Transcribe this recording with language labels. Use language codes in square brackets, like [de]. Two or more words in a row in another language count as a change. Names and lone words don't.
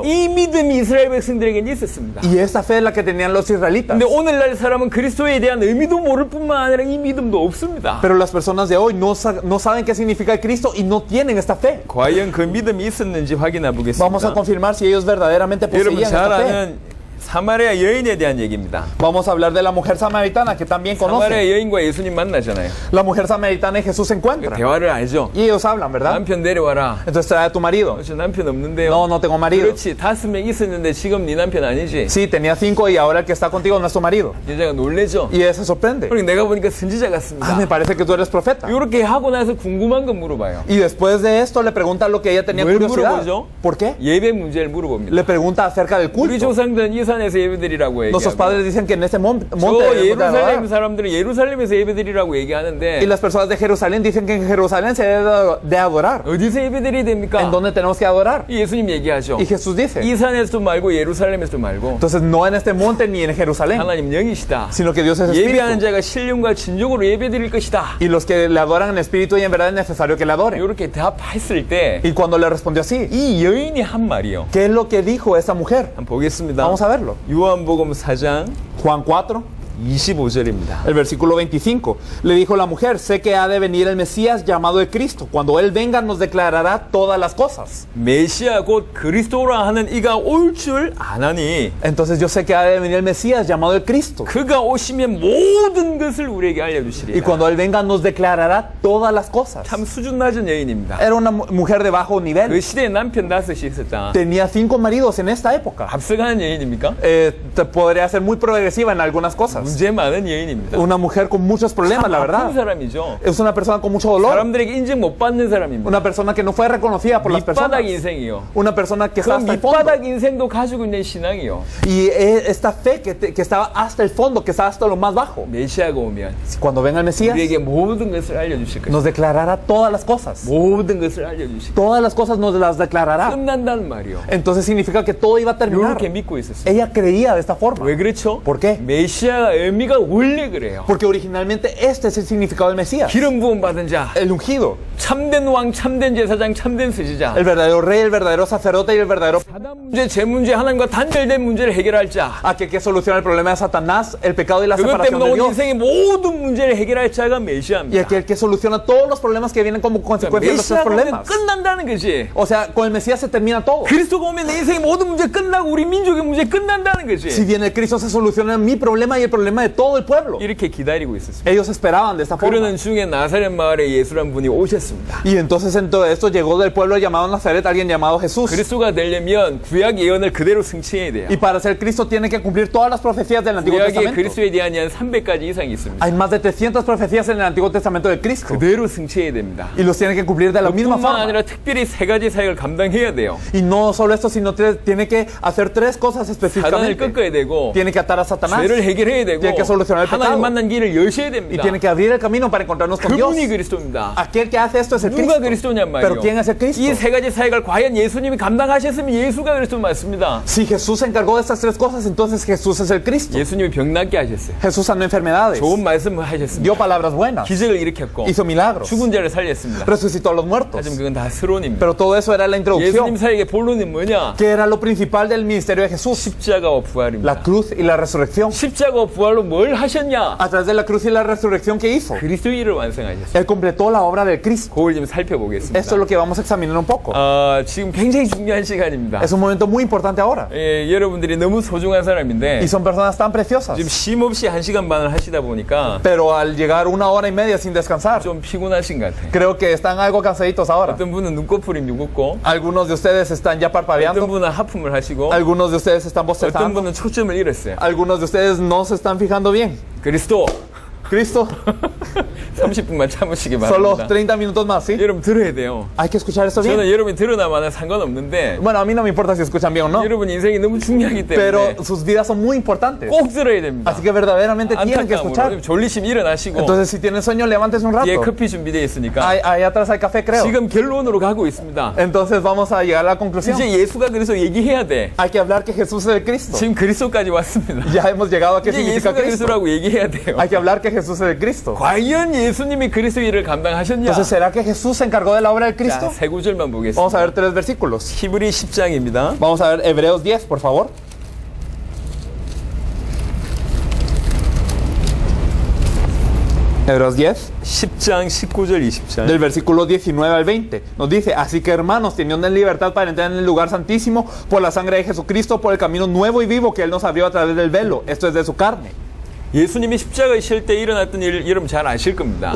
[ko] 이 믿음이 이스라엘 백성들에게는 있었습니다. [es] Y esa fe es la que tenían los israelitas. [ko] 근데 오늘날 사람은 그리스도에 대한 의미도 모를 뿐만 아니라 이 믿음도 없습니다. [es] Pero las personas de hoy no saben qué significa el Cristo y no tienen esta fe. [ko] 과연 그 믿음이 있었는지 확인해 [es] Vamos a [ko] 보겠습니다. [es] confirmar si ellos verdaderamente [ko] 여러분 [es] poseían [ko] 잘 [es] esta fe. [ko] 아는 사마리아 여인에 대한 얘기입니다. [es] Vamos a hablar de la mujer samaritana que también conocen. [ko] 사마리아 여인과 예수님 만나잖아요. [es] La mujer samaritana y Jesús se encuentran. [ko] 대화를 알죠. [es] Y ellos hablan, ¿verdad? [ko] 남편 데려와라. [es] Entonces trae a tu marido. [ko] 저 남편 없는데요. [es] No, no tengo marido. [ko] 그렇지. 5명 있었는데 지금 네 남편 아니지. [es] Sí, tenía 5 y ahora el que está contigo no es tu marido. [ko] 여자가 놀래죠. [es] Y ella se sorprende. [ko] 그리고 내가 보니까 선지자 [es] Ah, [ko] 같습니다. [es] me parece que tú eres profeta. [ko] 이렇게 하고 나서 궁금한 거 물어봐요. [es] Y después de esto le pregunta lo que ella tenía [ko] 뭘 [es] curiosidad. [ko] 물어보죠? [es] ¿Por qué? [ko] 예배 문제를 물어봅니다. [es] Le pregunta acerca del [ko] 우리 [es] culto. [ko] 조상들은 이 산에서 예배드리라고 [es] Nuestros [ko] 얘기하고 [es] padres dicen que en ese monte [ko] 저 [es] debemos de [ko] 예루살렘 [es] adorar. [ko] 사람들은 예루살렘에서 예배드리라고 [es] Y [ko] 얘기하는데 [es] las personas de Jerusalén dicen que en Jerusalén se debe de adorar. [ko] 어디서 예배드려야 [es] ¿En [ko] 됩니까? [es] dónde tenemos que adorar? [ko] 예수님 얘기하죠. [es] Y Jesús dice, [ko] 이 산에서도 말고 예루살렘에서도 말고 [es] entonces no en este monte ni en Jerusalén, [ko] 하나님 영이시다. [es] sino que Dios es [ko] 예배하는 [es] espíritu. [ko] 자가 신령과 진정으로 예배드릴 것이다. [es] Y los que le adoran en espíritu y en verdad es necesario que le adoren. [ko] 이렇게 대답했을 때 [es] Y cuando le respondió así, [ko] 이 여인이 한 말이요. [es] ¿qué es lo que dijo esa mujer? [ko] 한번 보겠습니다. [es] Vamos a verlo. [ko] 요한복음 4장 [es] Juan 4, [ko] 25절입니다. [es] el versículo 25. Le dijo la mujer, sé que ha de venir el Mesías llamado el Cristo. Cuando Él venga nos declarará todas las cosas. [ko] 메시아 곧 그리스도라 하는 이가 올 줄 아나니 [es] Entonces yo sé que ha de venir el Mesías llamado el Cristo. [ko] 그가 오시면 모든 것을 우리에게 [es] Y [ko] 알려주시리라. [es] cuando Él venga nos declarará todas las cosas. [ko] 참 수준 낮은 여인입니다. [es] Era una mujer de bajo [ko] 그 [es] nivel. [ko] 시대에 남편 5이 있었다. [es] Tenía 5 maridos en esta época. [ko] 앞서가는 여인입니까? [es] Podría ser muy progresiva en algunas cosas. [ko] 문제 많은 여인입니다. [es] Una mujer con muchos problemas, la [ko] 아픈 [es] verdad. [ko] 사람이죠. [es] Es una persona con mucho dolor. [ko] 사람들에게 인정 못 받는 사람입니다. [es] Una persona que no fue reconocida por las personas. [ko] 밑바닥 인생이요. [es] Una persona que está [ko] 그 [es] hasta el fondo. [ko] 밑바닥 인생도 가지고 있는 신앙이요. [es] Y esta fe que estaba hasta el fondo, que estaba hasta lo más bajo. [ko] 메시아가 오면 [es] Cuando venga el Mesías, [ko] 우리에게 모든 것을 알려주실 것입니다. [es] nos declarará todas las cosas. [ko] 모든 것을 알려주실 것입니다. [es] Todas las cosas nos las declarará. [ko] 끝난다는 말이요. [es] Entonces significa que todo iba a terminar. [ko] 이렇게 믿고 있었어요. [es] Ella creía de esta forma. [ko] 왜 그렇죠? [es] ¿Por qué? [ko] 메시아가 의미가 원래 그래요. [es] Porque originalmente este es el significado del Mesías. [ko] 기름 부음 받은 자, [es] El ungido. [ko] 참된 왕, 참된 제사장, 참된 선지자. [es] El verdadero rey, el verdadero sacerdote y el verdadero... [ko] 사단 문제, 제 문제, 하나님과 단절된 문제를 해결할 자. [es] Aquel que soluciona el problema de Satanás, el pecado y la [ko] 그것 [es] separación [ko] 때문에 [es] de [ko] 온 [es] Dios. [ko] 인생의 모든 문제를 해결할 자가 [es] Y [ko] 메시아입니다. [es] aquel que soluciona todos los problemas que vienen como consecuencia de nuestros [ko] 메시아가 오면 [es] problemas. [ko] 끝난다는 거지. [es] O sea, con el Mesías se termina todo. [ko] 그리스도가 오면 내 인생의 모든 문제 끝나고 우리 민족의 문제 끝난다는 [es] Si [ko] 거지. [es] viene Cristo se soluciona mi problema y el problema de todo el pueblo. [ko] 이렇게 기다리고 있었습니다. [es] Ellos esperaban de esta forma. [ko] 그러는 중에 나사렛 마을에 예수란 분이 오셨습니다. [es] Y entonces en todo esto llegó del pueblo llamado Nazaret alguien llamado Jesús. [ko] 그리스도가 되려면 구약 예언을 그대로 승치해야 돼요. [es] Y para ser Cristo tiene que cumplir todas las profecías del Antiguo [ko] 구약에 [es] Testamento. [ko] 그리스도에 대한 예언 300가지 이상이 있습니다. [es] Hay más de 300 profecías en el Antiguo Testamento de Cristo. [ko] 그대로 승치해야 됩니다. [es] Y los tiene que cumplir de la misma [ko] 뿐만 [es] forma. [ko] 아니라 특별히 3가지 사역을 감당해야 돼요. [es] Y no solo esto, sino tiene que hacer 3 cosas [ko] 사단을 [es] específicamente. [ko] 꺾어야 되고 [es] Tiene que atar a Satanás. [ko] 죄를 해결해야 [es] Tiene [ko] 되고 [es] Tiene que solucionar el [ko] 하나님 [es] pecado. [ko] 만난 길을 여셔야 [es] Y [ko] 됩니다. [es] tiene que abrir el camino para encontrarnos con Dios. [ko] 그분이 그리스도입니다. [es] Aquel que hace esto es el [ko] 누가 [es] Cristo. [ko] 그리스도냔 [es] Pero [ko] 말이에요. [es] ¿quién es el Cristo? [ko] 이 세 가지 사역을 과연 예수님이 감당하셨으면 예수가 그리스도 맞습니다. [es] Si Jesús se encargó de estas tres cosas, entonces Jesús es el Cristo. [ko] 예수님이 병 낫게 하셨어요. [es] Jesús sanó enfermedades, [ko] 좋은 말씀을 하셨습니다. [es] dio palabras buenas, [ko] 기적을 일으켰고 [es] hizo milagros, [ko] 죽은 자를 살렸습니다. [es] resucitó a los muertos. [ko] 하지만 그건 다 서론입니다. [es] Pero todo eso era la [ko] 예수님 [es] introducción. [ko] 사역의 본론은 뭐냐? [es] ¿Qué era lo principal del ministerio de Jesús? [ko] 십자가와 부활입니다. [es] La cruz y la resurrección. [ko] 십자가와 부활로 뭘 하셨냐? [es] A través de la cruz y la resurrección que hizo, [ko] 그리스도 일을 완성하셨어요. [es] Él completó la obra del Cristo. [ko] 그걸 좀 살펴보겠습니다. [es] Esto es lo que vamos a examinar un poco. [ko] 지금 굉장히 중요한 시간입니다. [es] Es un momento muy importante ahora. [ko] 여러분들이 너무 소중한 사람인데 [es] Y son personas tan preciosas. [ko] 지금 쉼 없이 1시간 반을 하시다 보니까 [es] Pero al llegar 1 hora y media sin descansar, [ko] 좀 피곤하신 것 같아요. [es] creo que están algo cansaditos ahora. [ko] 어떤 분은 눈꺼풀이 누웠고 [es] Algunos de ustedes están ya [ko] 어떤 [es] parpadeando. [ko] 분은 하품을 하시고 [es] Algunos de ustedes están [ko] 어떤 [es] bostezando. [ko] 분은 초점을 잃었어요. [es] Algunos de ustedes no se están fijando bien. [ko] 그리스도 [es] Cristo, [ko] 30분만 참으시기 [es] solo [ko] 바랍니다. [es] 30 minutos más, ¿sí? [ko] 여러분 들어야 돼요. [es] Hay que escuchar esto bien. [ko] 저는 여러분이 들으나마나 상관없는데 [es] Bueno, a mí no me importa si escuchan bien o no, [ko] 여러분 인생이 너무 중요하기 때문에 [es] pero sus vidas son muy importantes. [ko] 꼭 들어야 됩니다. [es] Así que verdaderamente tienen que escuchar. [ko] 안타까움으로 졸리심 일어나시고 [es] Entonces, si tienen sueño, levántese un [ko] 뒤에 [es] rato. [ko] 커피 준비되어 있으니까 [es] Ahí atrás hay café, creo. [ko] 지금 결론으로 가고 있습니다. [es] Entonces, vamos a llegar a la conclusión. [ko] 이제 예수가 그래서 얘기해야 돼. [es] Hay que hablar que Jesús es el Cristo. [ko] 지금 그리스도까지 왔습니다. [es] Ya hemos llegado a qué [ko] 이제 [es] significa [ko] 예수가 [es] Cristo. [ko] 그리스도라고 얘기해야 돼요. [es] Hay que hablar que Jesús es el Cristo. [ko] 과연 예수님이 그리스도 일을 감당하셨냐? [es] Entonces, ¿será que Jesús se encargó de la obra del [ko] 자, [es] Cristo? [ko] 세 구절만 [es] Vamos [ko] 보겠습니다. [es] a ver 3 versículos. [ko] 히브리 10장입니다. [es] Vamos a ver Hebreos 10, por favor. Hebreos 10, [ko] 10장 19절 20절. [es] del versículo 19 al 20. Nos dice, así que hermanos, teniendo libertad para entrar en el lugar santísimo por la sangre de Jesucristo, por el camino nuevo y vivo que Él nos abrió a través del velo, esto es de su carne. [ko] 예수님이 십자가에 실 때 일어났던 일 여러분 잘 아실 겁니다.